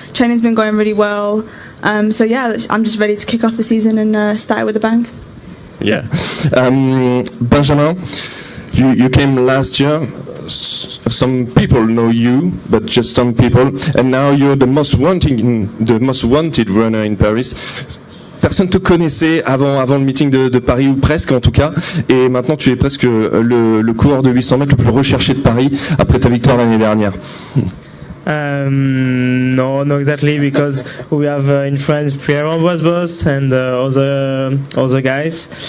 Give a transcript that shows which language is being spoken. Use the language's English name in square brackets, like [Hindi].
[English] Training's been going really well. So yeah, I'm just ready to kick off the season and start with a bang. Yeah. Benjamin, you came last year. Some people know you, but just some people, and now you're the most wanted runner in Paris. [French] Personne te connaissait avant le meeting de Paris, ou presque en tout cas, et maintenant tu es presque le coureur de 800 mètres le plus recherché de Paris après ta victoire l'année dernière. [English] No, not exactly, because we have in France Pierre was boss and other guys.